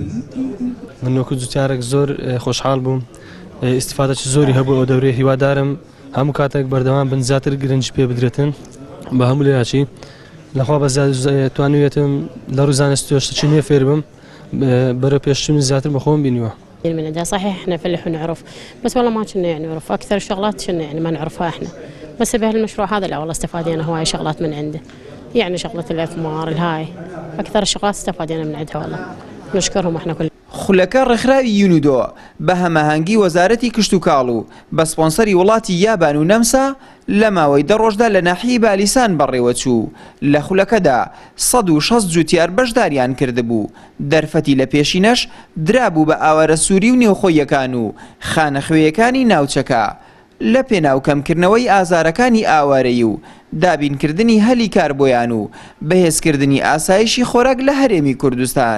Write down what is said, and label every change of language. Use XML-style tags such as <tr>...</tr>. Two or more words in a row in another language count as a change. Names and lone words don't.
<ckb>من وەکو جوتیارێک زۆر خۆشحاڵ بووم، ئیسیفادەی زۆری هەبوو ئەو دەورەی هیوادارم هەموو کاتێک بەردەوام بن زیاتر گرنج پێ بدرێتن بە هەموو لێراشی لەخوا بە توانوێتم لە ڕووزانستی چی نوێ فێر بم بەرە پێشتنی زیاتر بەخۆم بینیوە.</ckb> <ar>من ده صحيح احنا فلح ونعرف بس والله ما كنا يعني نعرف اكثر الشغلات كنا يعني ما نعرفها احنا، بس بهالمشروع هذا لا والله استفادينا هواي شغلات من عنده، يعني شغله الاثمار الهاي اكثر الشغلات استفادينا من عندها والله نشكرهم احنا كلنا.</ar> <ckb>خولەکە ڕێکخراوی یونودۆ بە هەماهەنگی وەزارەتی کشت و کاڵ و بە سپۆنسەری وڵاتی یابان و نەمسا لە ماوەی 10 ڕۆژدا لە ناحیەی بالیسان بەڕێوە چوو. لە خولەکەدا 160 جوتیار بەشداریان کردبوو. دەرفەتی لە پێشینەش درابوو بە ئاوارە سووری و نێوخۆیەکان و خانەخوێیەکانی ناوچەکە لە پێناوکەمکردنەوەی ئازارەکانی ئاوارەی و دابینکردنی هەلی کار بۆیان و بەهێزکردنی ئاسایشی خۆراک لە هەرێمی کوردستان.</ckb>